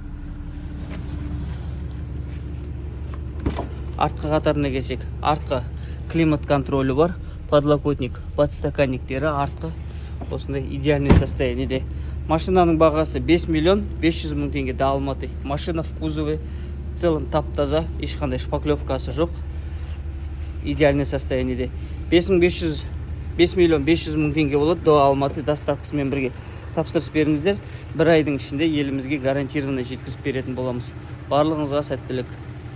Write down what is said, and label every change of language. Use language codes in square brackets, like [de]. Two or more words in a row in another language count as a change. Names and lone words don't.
[kk] Артқы қатарына келсек, артқы климат контролі бар, подлокотник, подстаканниктері артқы осындай идеальный состояниеде. Машинаның бағасы 5 миллион 500 мың теңге Алматы. Машина [ru] в кузове целым [kk] тап-таза, ешқандай шпаклевкасы жоқ. Идеальный состояниеде. 5 миллион 500 мың теңге болады. Алматы доставкасымен бірге тапсырыс беріңіздер. 1 айдың ішінде елімізге гарантированно жеткізіп беретін боламыз. Барлығыңызға сәттілік.